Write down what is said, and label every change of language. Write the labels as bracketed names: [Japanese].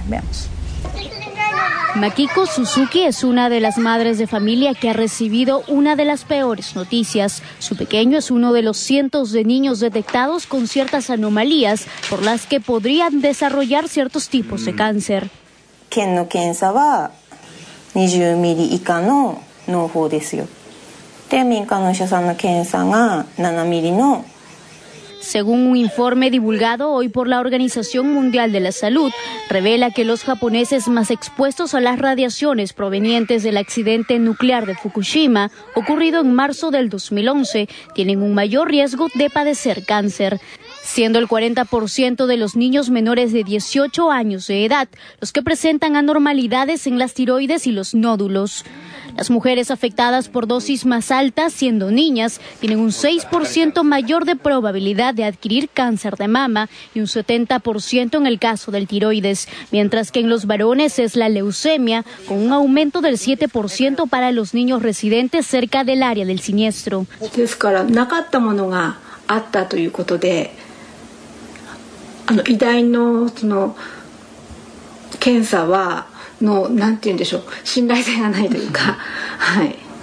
[Spanish] Veamos. Makiko Suzuki es una de las madres de familia que ha recibido una de las peores noticias. Su pequeño es uno de los cientos de niños detectados con ciertas anomalías por las que podrían desarrollar ciertos tipos de cáncer. [Japanese] 県の検査は20ミリ以下の嚢胞ですよ。で、民間のお医者さんの検査が7ミリの [Spanish] Según un informe divulgado hoy por la Organización Mundial de la Salud, revela que los japoneses más expuestos a las radiaciones provenientes del accidente nuclear de Fukushima, ocurrido en marzo del 2011, tienen un mayor riesgo de padecer cáncer, siendo el 40% de los niños menores de 18 años de edad los que presentan anormalidades en las tiroides y los nódulos. Las mujeres afectadas por dosis más altas, siendo niñas, tienen un 6% mayor de probabilidad de adquirir cáncer de mama y un 70% en el caso del tiroides, mientras que en los varones es la leucemia, con un aumento del 7% para los niños residentes cerca del área del siniestro. [Japanese] ですからなかったものがあったということで、医大のその検査はのなんて言うんでしょう、信頼性がないというか、はい。